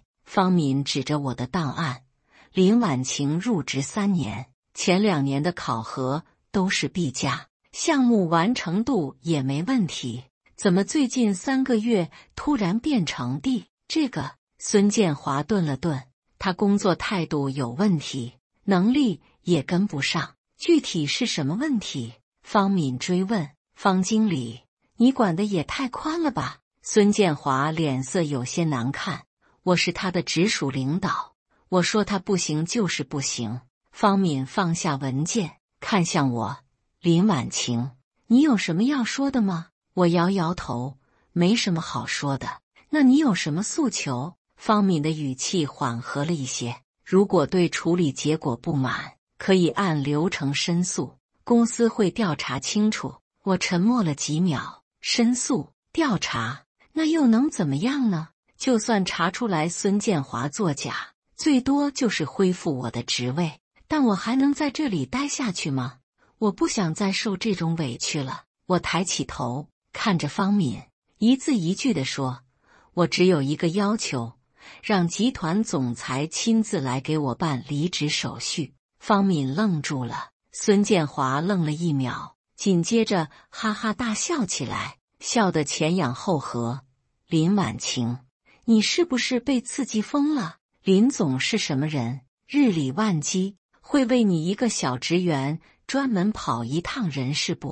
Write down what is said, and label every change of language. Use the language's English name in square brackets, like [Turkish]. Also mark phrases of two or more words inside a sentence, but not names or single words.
[Chinese] 方敏指着我的檔案，林婉晴入職3年，前2年的考核都是 B 加，項目完成度也沒問題。怎麼最近3個月突然變成 D？這個，孫建華頓了頓，他工作態度有問題，能力也跟不上。具體是什麼問題？方敏追問。方經理，你管得也太寬了吧？孫建華臉色有些難看。我是他的直屬領導，我說他不行就是不行。方敏放下文件，看向我。林婉晴，你有什麼要說的嗎？我搖搖頭，沒什麼好說的。那你有什麼訴求？方敏的語氣緩和了一些。如果對處理結果不滿，可以按流程申訴，公司會調查清楚。我沉默了幾秒。申訴？調查？那又能怎麼樣呢？就算查出來孫建華作假，最多就是恢復我的職位，但我還能在这裡待下去嗎？我不想再受這種委屈了。我抬起頭，看着方敏，一字一句地說，我只有一個要求，讓集團總裁親自來給我辦離職手續。方敏愣住了，孫建華愣了1秒，緊接着哈哈大笑起來，笑得前仰後合。林婉晴，你是不是被刺激瘋了？林總是什麼人？日理萬機，會為你一個小職員專門跑一趟人事部。